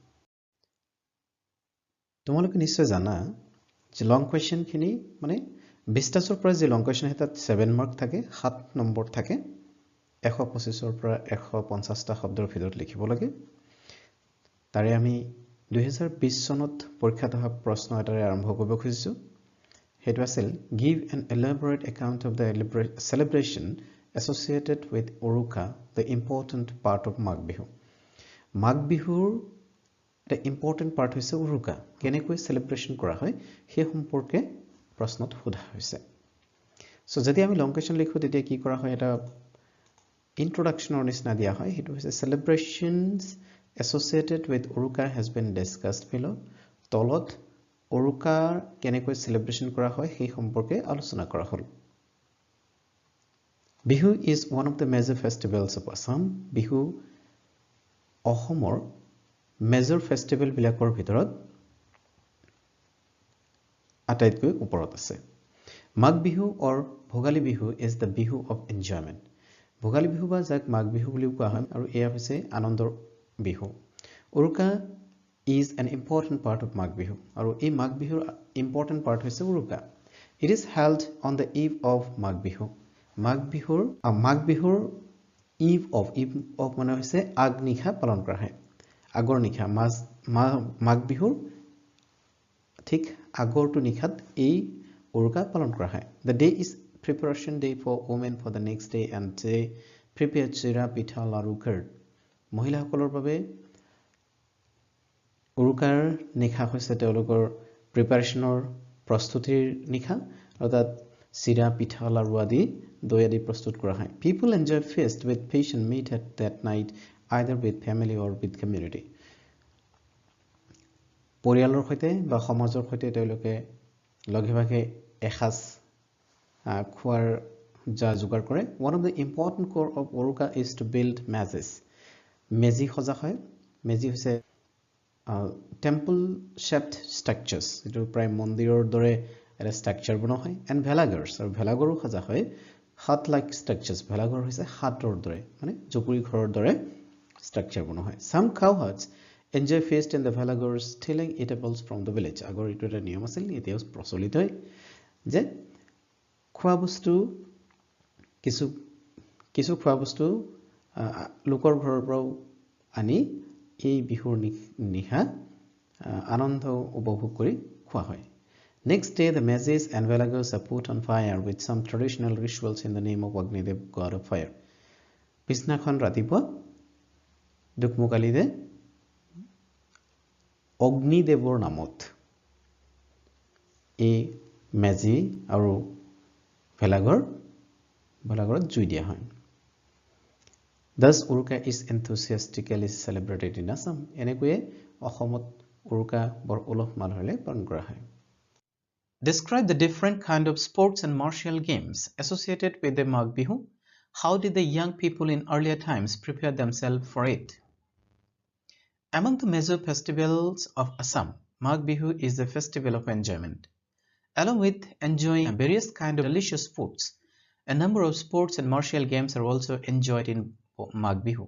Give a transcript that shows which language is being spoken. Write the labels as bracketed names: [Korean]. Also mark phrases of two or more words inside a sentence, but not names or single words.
[Assamese] তোমালোকে নিশ্চয় জানা যে [English] long question [Assamese] খিনি মানে বিষ্টাছৰ পৰা যে [English] long question [Assamese] হয় তাত 7 মাৰ্ক থাকে 7 নম্বৰ থাকে 125 ৰ পৰা 150 টা শব্দৰ ভিতৰত লিখিব লাগে তাৰে আমি 2020 চনত পৰীক্ষাত অহা প্ৰশ্ন এটাৰে আৰম্ভ কৰিব খুজিছো হেতু আছিল [English] give an elaborate account of the celebration associated with Uruka the important part of Magh Bihu Magh Bihur the important part [Assamese] হৈছে Uruka কেনেকৈ celebration কৰা হয় সেই সম্পৰ্কে প্ৰশ্নত সোধা হৈছে সো যদি আমি [English] long question [Assamese] লিখো তেতিয়া কি কৰা হয় এটা ইন্ট্ৰোডাকচনৰ নিচিনা দিয়া হয় হেতু হৈছে [English] celebrations associated with Uruka has been discussed below [Assamese] তলত Uruka কেনেকৈ celebration কৰা হয় সেই সম্পৰ্কে আলোচনা কৰা হ'ল [English] Bihu is one of the major festivals of Assam Bihu [Assamese] অসমৰ মেজৰ ফেষ্টিভেল বিলাকৰ ভিতৰত আটাইতকৈ ওপৰত আছে [English] Magh Bihu or Bhogali Bihu is the Bihu of [Assamese] enjoyment Bhogali Bihu বা যাক Magh Bihu বুলি কোৱা হয় আৰু এয়া হৈছে আনন্দৰ বিহু [English] Uruka is an important part of Magh Bihu [Assamese] আৰু এই [English] Magh Bihur important part হৈছে Uruka it is held on the eve of Magh Bihu Magh Bihur eve of [Assamese] মানে হৈছে আগনিশা পালন কৰা হয় আগৰ নিশা Magh Bihur ঠিক আগৰটো নিশাত এই Uruka পালন কৰা হয় [English] the day is preparation day for women for the next day and they prepare chira pitha laru curd [Assamese] মহিলাসকলৰ বাবে Uruকাৰ নিশা হৈছে তেওঁলোকৰ প্ৰিপাৰেচনৰ প্ৰস্তুতিৰ নিশা আৰু তাত চিৰা পিঠা লাৰু আদি দৈ আদি প্ৰস্তুত কৰা হয় [English] people enjoy feast with fish and meat at that night either with family or with community [Assamese] পৰিয়ালৰ সৈতে বা সমাজৰ সৈতে তেওঁলোকে লগে ভাগে এসাজ খোৱাৰ যোগাৰ কৰে [English] one of the important core of Uruka is to build mazes [Assamese] মেজি সজা হয় মেজি হৈছে [English] temple shaped structures [Assamese] এটো প্ৰায় মন্দিৰৰ দৰে এটা স্ট্ৰাকচাৰ বনোৱা হয় [English] and velagars [Assamese] আৰু ভেলাঘৰো সজা হয় [English] hut like structures [Assamese] ভেলাঘৰ হৈছে হাতৰ দৰে মানে জুপুৰি ঘৰৰ দৰে স্ট্ৰাকচাৰ বনোৱা হয় [English] some cow huts enjoy feast in the velagars stealing eatables from the village [Assamese] আগৰ এটো এটা নিয়ম আছিল এতিয়াও প্ৰচলিত হয় যে খোৱা বস্তু কিছু খোৱা বস্তু লোকৰ ঘৰৰ পৰা আনি এই বিহুৰ নিশা আনন্দ উপভোগ কৰি খোৱা হয় [English] next day the mazes and velagars are put on fire with some traditional rituals in the name of Agnidev god of fire [Assamese] পিছনাখন ৰাতিপুৱা দুকমুকালিতে অগ্নিদেৱৰ নামত এই মেজি আৰু ভেলাঘৰত জুই দিয়া হয় [English] Thus Uruka is enthusiastically celebrated in Assam [Assamese] এনেকৈয়ে অসমত Uruka বৰ উলহ মালহেৰে পালন কৰা হয় [English] Describe the different kind of sports and martial games associated with the Magh Bihu How did the young people in earlier times prepare themselves for it Among the major festivals of Assam Magh Bihu is the festival of enjoyment Along with enjoying various kind of delicious foods a number of sports and martial games are also enjoyed in Magh Bihu.